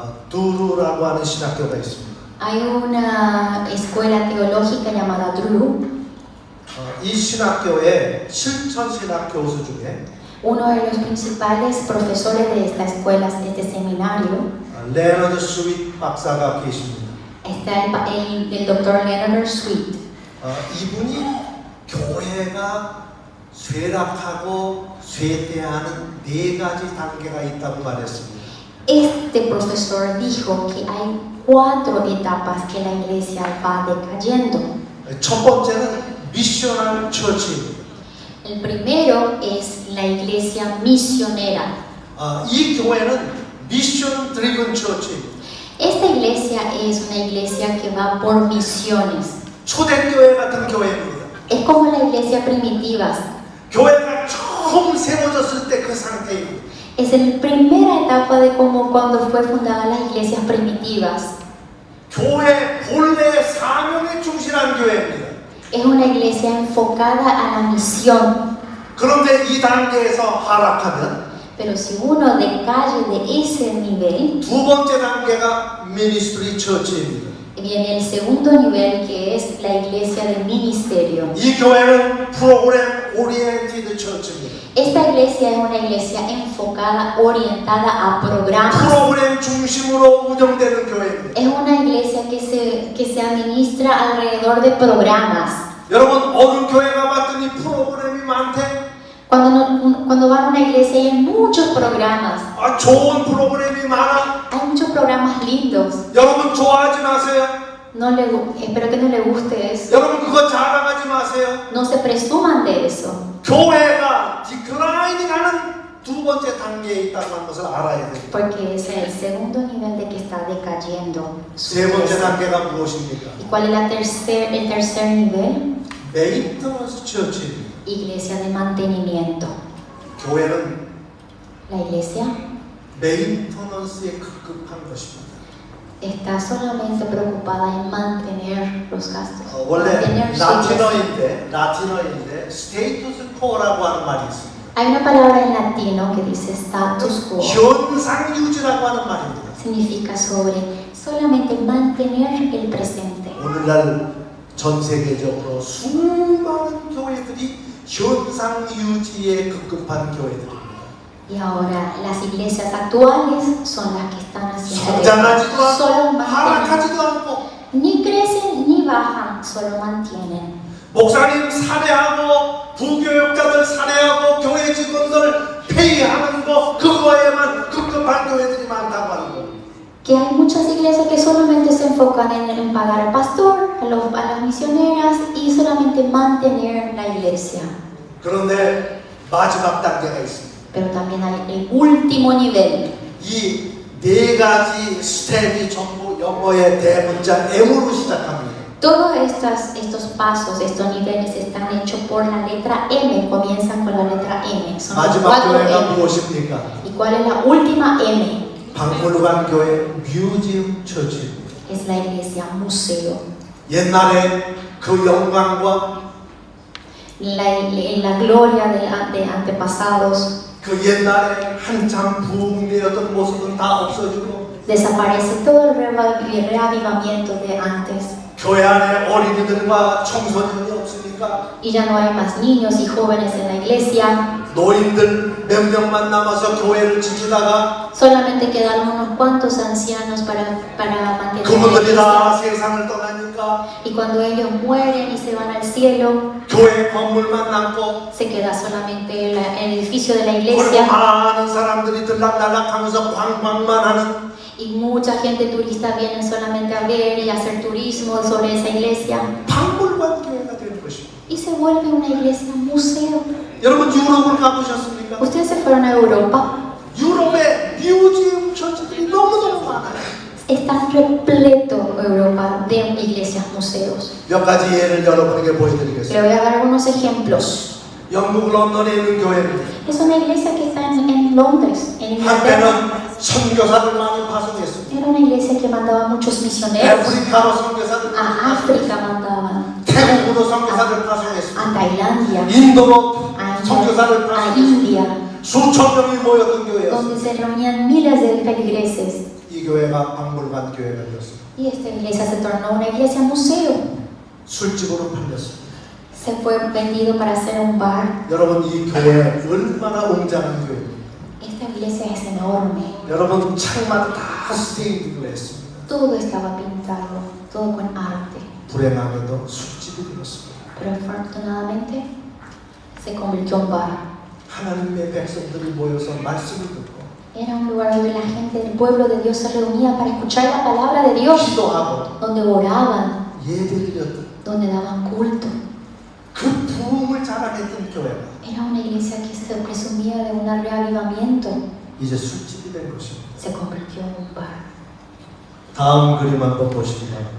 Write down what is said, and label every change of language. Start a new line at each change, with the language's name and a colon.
Korean: 두루라고 하는 신학교가 있습니다.
Spanish: hay una escuela teológica llamada Drew.
Korean: 이 신학교의 실천 신학 교수 중에
Spanish: Uno de los principales profesores de esta escuela, de este seminario,
Korean: 레너드 스윗 박사가 계십니다.
Spanish: está el doctor Leonard Sweet.
Korean: 이분이 교회가 쇠락하고 쇠퇴하는 4가지 단계가 있다고 말했습니다.
Spanish: Este profesor dijo que hay 4 etapas que la iglesia va decayendo.
Korean: 첫 번째는 미셔널 처치입니다.
Spanish: El primero es la iglesia misionera.
Korean: 이 교회는 미션 드리븐 처치입니다.
Spanish: Esta iglesia es una iglesia que va por misiones.
Korean: 초대교회 같은 교회입니다. Es como la iglesia primitiva. 교회가 처음 세워졌을 때 그 상태입니다.
Spanish: Es la primera etapa de como cuando fue fundada las iglesias primitivas.
Korean: 교회 본래 사명에 충실한 교회입니다.
Spanish: Es una iglesia enfocada a la misión.
Korean: 그런데 이 단계에서 하락하면
Spanish: Pero si uno decae de ese nivel,
Korean: 두 번째 단계가 미니스트리 처치입니다.
Spanish: viene el segundo nivel, que es la iglesia de ministerio.
Korean: 이 교회는 프로그램 오리엔티드 처치입니다.
Spanish: Esta iglesia es una iglesia enfocada, orientada a programas.
Korean: 프로그램 중심으로 운영되는 교회입니다.
Spanish: Es una iglesia que se administra alrededor de programas.
Korean: 여러분 어느 교회 가봤더니 프로그램이 많대?
Spanish: Cuando van a una iglesia hay muchos programas.
Korean: 아, 좋은 프로그램이 많아.
Spanish: Hay muchos programas lindos.
Korean: 여러분 좋아하지 마세요.
Spanish: Espero que no le guste eso.
Korean: 여러분 그거 자랑하지 마세요.
Spanish: No se presuman de eso.
Korean: 교회가 디클라이닝하는 두 번째 단계에 있다는 것을 알아야 돼요.
Spanish: Porque es el segundo nivel de que está decayendo. su
Korean: 세 번째
Spanish: iglesia.
Korean: 단계가 무엇입니까?
Spanish: ¿Y cuál es el tercer nivel?
Korean: 메인터너스 처치입니다.
Spanish: Iglesia de mantenimiento.
Korean: 교회는
Spanish: La iglesia
Korean: 메인터너스에 급급한 것입니다.
Spanish: está solamente preocupada en mantener los gastos.
Korean: 원래
Spanish: Mantener su iglesia.
Korean: 라틴어인데 스테이투스 코어라고 하는 말이 있습니다.
Spanish: Hay una palabra en latino que dice status quo.
Korean: 현상 유지라고 하는 말입니다.
Spanish: Significa sobre solamente mantener el presente.
Korean: 오늘날 전 세계적으로 수많은 교회들이 현상 유지에 급급한 교회들입니다.
Spanish: Y ahora las iglesias actuales son las que están haciendo
Korean: 성장하지도
Spanish: eso. Solo
Korean: 않고
Spanish: mantienen.
Korean: 하락하지도 않고
Spanish: Ni crecen ni bajan, solo mantienen.
Korean: 목사님 살해하고 부교육자들 살해하고 교회 직원들 폐위하는 거 그거에만 급급한 교회들이 많다고 하는 거.
Spanish: Que hay muchas iglesias que solamente se enfocan en pagar al pastor, a las misioneras y solamente mantener la iglesia.
Korean: 그런데 마지막 단계가 있습니다.
Spanish: Pero también hay el último nivel.
Korean: 이 네 가지 스텝이 전부 영어의 대문자 M으로 시작합니다.
Spanish: Todos estos pasos, estos niveles están hechos por la letra M, comienzan con la letra M. Son los
Korean: 마지막 4 교회가
Spanish: M.
Korean: 무엇입니까?
Spanish: ¿Y cuál es la última M?
Korean: 박물관 교회 뮤지엄 처치입니다.
Spanish: Es la iglesia museo.
Korean: 옛날에 그 영광과
Spanish: La gloria de antepasados
Korean: 그 옛날에 한참 부흥되었던 모습은 다 없어지고
Spanish: desaparece todo el reavivamiento de antes.
Korean: 교회 안에 어린이들과 청소년이 없으니까
Spanish: Y ya no hay más niños y jóvenes en la iglesia.
Korean: 노인들 몇 명만 남아서 교회를 지키다가
Spanish: Solamente quedaron unos cuantos ancianos para mantener la
Korean: 그분들이 다
Spanish: iglesia.
Korean: 세상을 떠나니까
Spanish: Y cuando ellos mueren y se van al cielo,
Korean: 교회 건물만 남고
Spanish: se queda solamente el edificio de la
Korean: 그리고
Spanish: iglesia.
Korean: 많은 사람들이 들락날락하면서 관광만 하는
Spanish: Y mucha gente turista viene solamente a ver y a hacer turismo sobre esa iglesia.
Korean: 박물관 교회가 되는 것입니다.
Spanish: Y se vuelve una iglesia museo.
Korean: 여러분 유럽을 가보셨습니까?
Spanish: Ustedes se fueron a Europa.
Korean: 유럽의 뮤지엄 처치들이 너무너무 많아요.
Spanish: Están repleto Europa de iglesias museos.
Korean: 몇 가지 예를 여러분에게
Spanish: Le
Korean: 보여드리겠습니다.
Spanish: voy a dar algunos ejemplos.
Korean: 영국 런던에 있는 교회입니다.
Spanish: Es una iglesia que está en Londres, en Inglaterra.
Korean: 한때는 선교사를 많이 파송했습니다.
Spanish: Era una iglesia que mandaba muchos misioneros.
Korean: 아프리카로 선교사를
Spanish: A África mandaban,
Korean: 태국으로 선교사를 파송했습니다.
Spanish: a Tailandia,
Korean: 인도로
Spanish: a
Korean: 선교사를 파송했습니다.
Spanish: India,
Korean: 수천 명이 모였던 교회였습니다.
Spanish: donde se reunían miles de feligreses.
Korean: 이 교회가 박물관 교회가 되었습니다.
Spanish: Y esta iglesia se tornó una iglesia museo.
Korean: 술집으로 팔렸습니다.
Spanish: Se fue vendido para hacer un bar.
Korean: 여러분 이 교회 얼마나 웅장한 교회입니까?
Spanish: Esta iglesia es enorme.
Korean: 여러분 창마다 다 스테인딩을 했습니다.
Spanish: Todo estaba pintado, todo con arte.
Korean: 불행하게도 술집이 되었습니다.
Spanish: Pero afortunadamente se convirtió en bar.
Korean: 하나님의 백성들이 모여서 말씀을 듣고
Spanish: Era un lugar donde la gente del pueblo de Dios se reunía para escuchar la palabra de Dios,
Korean: 기도하고
Spanish: donde oraban,
Korean: 예배를 드렸던
Spanish: donde daban culto.
Korean: 그 부흥을 자랑했던 교회가
Spanish: Era una iglesia que se presumía de un reavivamiento.
Korean: 이제 술집이 된 것입니다.
Spanish: Se convirtió en un bar.
Korean: 다음 그림 한번 보시기 바랍니다.